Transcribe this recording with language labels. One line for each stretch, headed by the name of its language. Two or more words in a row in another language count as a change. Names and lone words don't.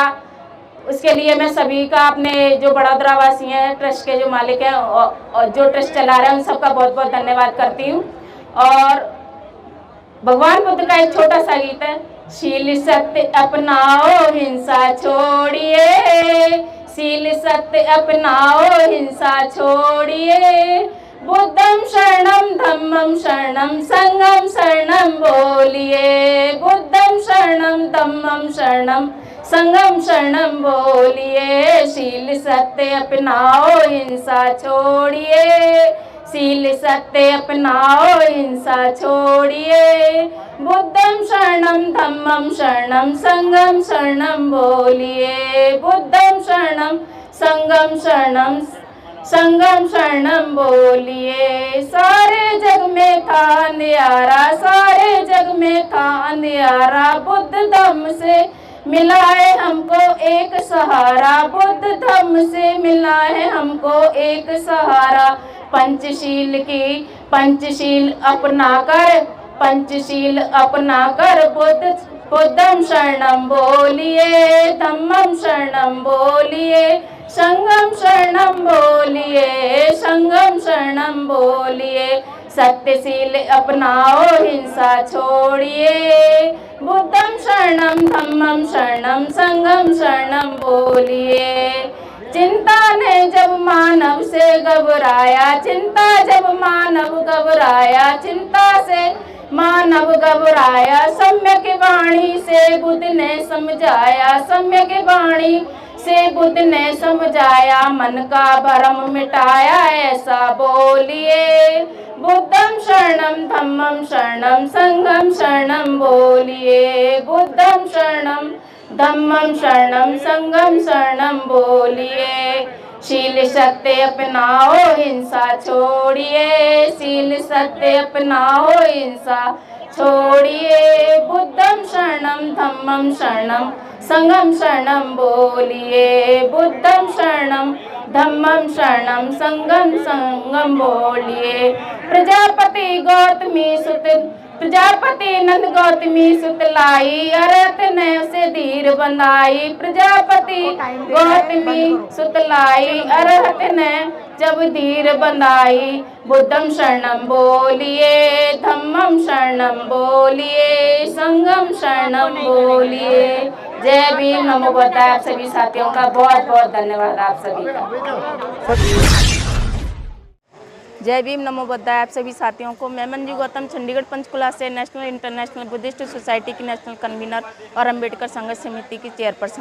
Hindi: उसके लिए मैं सभी का, अपने जो बड़ौदा वासी हैं, ट्रस्ट के जो मालिक हैं और जो ट्रस्ट चला रहे हैं, उन सबका बहुत बहुत धन्यवाद करती हूँ। और भगवान बुद्ध का एक छोटा सा गीत है। शील सत्य अपनाओ हिंसा छोड़िए, शील सत्य अपनाओ हिंसा छोड़िए।
Pali: बुद्धम शरणम धम्मम शरणम संगम शरणम बोलिए, बुद्धम शरणम धम्मम शरणम संगम शरणम बोलिए।
Hindi: शील सत्य अपनाओ हिंसा छोड़िए, शील सत्य अपनाओ हिंसा छोड़िए।
Pali: बुद्धम शरणम धम्मम शरणम संगम शरणम बोलिए, बुद्धम शरणम संगम शरणम संगम शरणम बोलिए।
Hindi: सारे जग में था अंधियारा, सारे जग में था अंधियारा। बुद्ध धम्म से मिला है हमको एक सहारा, बुद्ध धम्म से मिला है हमको एक सहारा। पंचशील की पंचशील अपनाकर, पंचशील अपनाकर
Pali: बुद्धम शरणम
Hindi: बोलिए,
Pali: धम्मम शरणम
Hindi: बोलिए,
Pali: संगम शरणम
Hindi: बोलिए,
Pali: संगम शरणम
Hindi: बोलिए। सत्यशील अपनाओ हिंसा छोड़िए,
Pali: बुद्धम शरणम धम्मम शरणम संगम शरणम बोलिए।
Hindi: चिंता ने जब मानव से घबराया, चिंता जब मानव घबराया, चिंता से मानव घबराया। सम्यक वाणी से बुद्ध ने समझाया, सम्यक वाणी से बुद्ध ने समझाया। मन का भ्रम मिटाया ऐसा बोलिए,
Pali: बुद्धम शरणम धम्मम शरणम संगम शरणम बोलिए, बुद्धम शरणम धम्मम शरणम संगम शरणम बोलिए।
Hindi: शील सत्य अपनाओ हिंसा छोड़िए, शील सत्य अपनाओ हिंसा छोड़िए।
Pali: बुद्धम शरणम धम्मम शरणम संगम शरणम बोलिए, बुद्धम शरणम धम्मम शरणम संगम संगम बोलिए।
Hindi: प्रजापति गौतमी सुत, प्रजापति नंद गौतमी सुत लाई, अरहत ने उसे धीर बंधाई। प्रजापति गौतमी सुत लाई, अरहत ने जब धीर बंधाई।
Pali: बुद्धम शरणम बोलिए, धम्मम शरणम बोलिए, संगम शरणम बोलिए।
Hindi: जय भीम,
Pali: नमो बुद्धाय।
Hindi: आप सभी साथियों का बहुत बहुत धन्यवाद। आप सभी का जय भीम,
Pali: नमो बुद्धाय।
Hindi: आप सभी साथियों को मैं मंजू गौतम, चंडीगढ़ पंचकुला से नेशनल इंटरनेशनल बुद्धिस्ट सोसाइटी की
English: national convener
Hindi: और अम्बेडकर संघर्ष समिति की चेयरपर्सन।